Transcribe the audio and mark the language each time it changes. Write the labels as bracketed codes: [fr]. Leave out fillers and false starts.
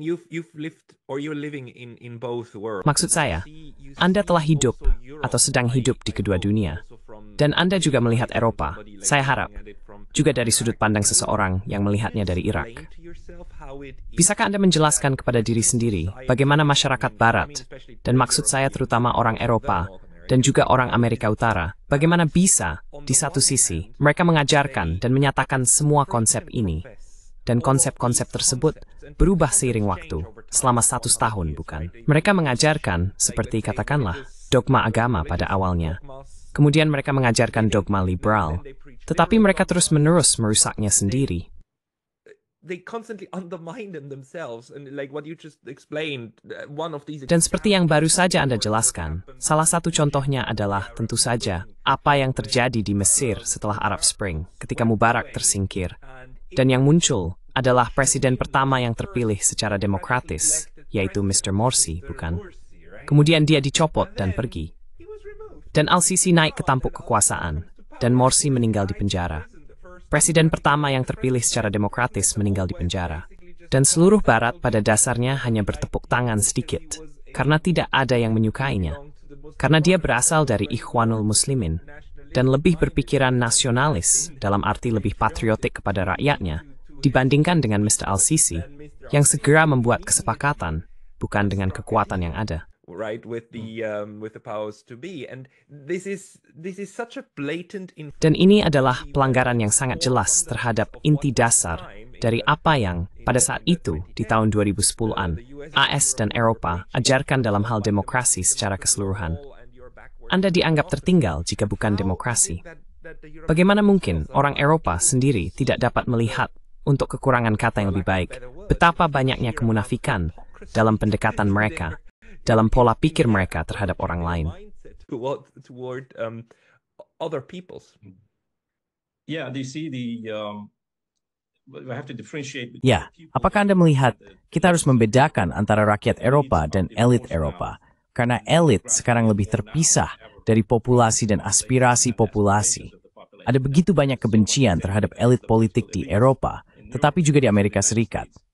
[en] You've lived or you're living in both worlds. [id] Maksud saya, Anda telah hidup atau sedang hidup di kedua dunia. Dan Anda juga melihat Eropa, saya harap, juga dari sudut pandang seseorang yang melihatnya dari Irak. Bisakah Anda menjelaskan kepada diri sendiri bagaimana masyarakat Barat, dan maksud saya terutama orang Eropa, dan juga orang Amerika Utara, bagaimana bisa, di satu sisi, mereka mengajarkan dan menyatakan semua konsep ini, dan konsep-konsep tersebut berubah seiring waktu, selama 100 tahun, bukan? Mereka mengajarkan, seperti katakanlah, dogma agama pada awalnya. Kemudian mereka mengajarkan dogma liberal, tetapi mereka terus-menerus merusaknya sendiri. [en] They constantly undermine them themselves, and like what you just explained, one of these. [id] Dan seperti yang baru saja Anda jelaskan, salah satu contohnya adalah tentu saja apa yang terjadi di Mesir setelah Arab Spring ketika Mubarak tersingkir. Dan yang muncul adalah presiden pertama yang terpilih secara demokratis, yaitu Mr. Morsi, bukan? Kemudian dia dicopot dan pergi. Dan Al-Sisi naik ke tampuk kekuasaan, dan Morsi meninggal di penjara. Presiden pertama yang terpilih secara demokratis meninggal di penjara. Dan seluruh Barat pada dasarnya hanya bertepuk tangan sedikit, karena tidak ada yang menyukainya. Karena dia berasal dari Ikhwanul Muslimin, dan lebih berpikiran nasionalis, dalam arti lebih patriotik kepada rakyatnya, dibandingkan dengan Mr. Al-Sisi, yang segera membuat kesepakatan, bukan dengan kekuatan yang ada. [en] Right, with the powers to be, and this is such a blatant. [id] Dan ini adalah pelanggaran yang sangat jelas terhadap inti dasar dari apa yang pada saat itu di tahun 2010-an AS dan Eropa ajarkan dalam hal demokrasi secara keseluruhan. Anda dianggap tertinggal jika bukan demokrasi. Bagaimana mungkin orang Eropa sendiri tidak dapat melihat untuk kekurangan kata yang lebih baik betapa banyaknya kemunafikan dalam pendekatan mereka, dalam pola pikir mereka terhadap orang lain. [en] Toward other peoples. Yeah, they see we have to differentiate. [id] Ya, apakah Anda melihat kita harus membedakan antara rakyat Eropa dan elit Eropa? Karena elit sekarang lebih terpisah dari populasi dan aspirasi populasi. Ada begitu banyak kebencian terhadap elit politik di Eropa, tetapi juga di Amerika Serikat.